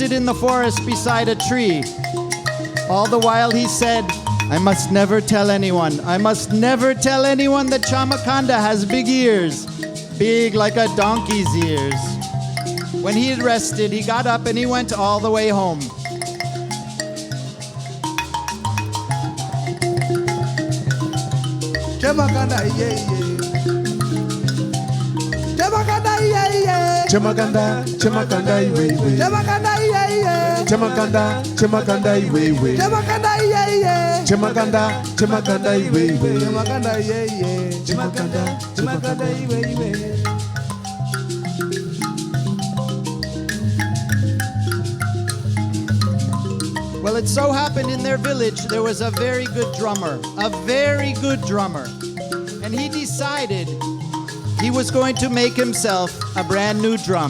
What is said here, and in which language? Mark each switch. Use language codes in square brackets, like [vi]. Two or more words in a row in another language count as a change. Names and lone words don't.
[en] He rested in the forest beside a tree. All the while he said, I must never tell anyone. I must never tell anyone that Chamakanda has big ears, big like a donkey's ears. When he had rested, he got up and he went all the way home. Chamakanda yeah yeah. Chamakanda yeah yeah. [bem] Chamakanda, Chamakanda iwe iwe. [en] Chamakanda yeah yeah. [bem] Chamakanda, Chamakanda iwe iwe. [en] Chamakanda yeah yeah. [bem] Chamakanda, Chamakanda iwe iwe. [en] Chamakanda yeah yeah. [bem] Chamakanda, Chamakanda iwe iwe. [en] Well, it so happened in their village there was a very good drummer, and he decided he was going to make himself a brand new drum.